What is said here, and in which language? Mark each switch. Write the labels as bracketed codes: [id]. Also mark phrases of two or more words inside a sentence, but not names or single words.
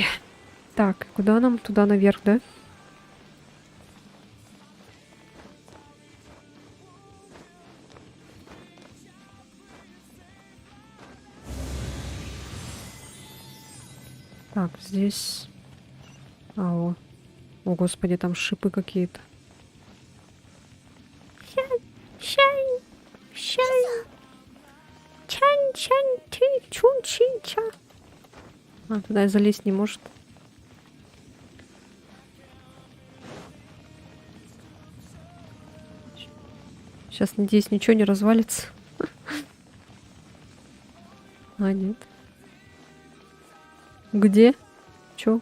[ru] Так, куда нам? Туда наверх, да? Так, здесь... О, господи, там шипы какие-то. Чань, чань, чань, чань, ти, чун, чи, ча. А, туда и залезть не может. Сейчас, надеюсь, ничего не развалится. А, нет. Где? Чё?